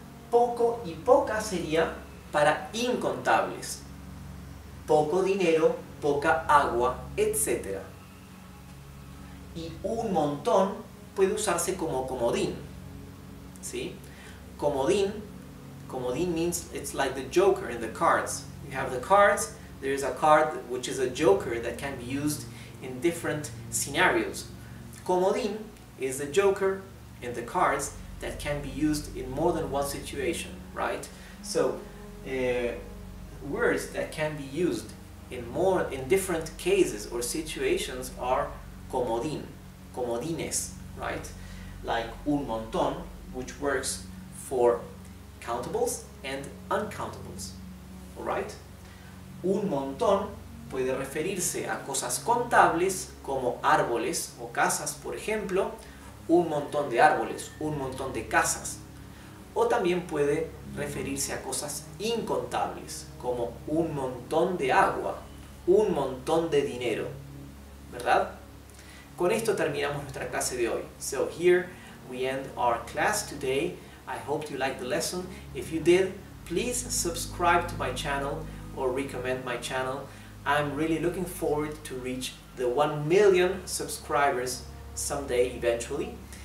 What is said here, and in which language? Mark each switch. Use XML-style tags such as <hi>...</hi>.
<es>Poco y poca sería para incontables. Poco dinero, poca agua, etc. Y un montón puede usarse como comodín, ¿sí? Comodín</es> <en>Comodín means it's like the joker in the cards. You have the cards, there is a card which is a joker that can be used in different scenarios. Comodín is the joker in the cards that can be used in more than one situation, right? So words that can be used in different cases or situations are comodín, comodines, right? Like un montón, which works for countables and uncountables, alright?</en> <es>Un montón puede referirse a cosas contables como árboles o casas, por ejemplo, un montón de árboles, un montón de casas. O también puede referirse a cosas incontables como un montón de agua, un montón de dinero, ¿verdad? Con esto terminamos nuestra clase de hoy.</es> <en>So here we end our class today. I hope you liked the lesson. If you did, please subscribe to my channel or recommend my channel. I'm really looking forward to reach the 1 million subscribers someday eventually.</en>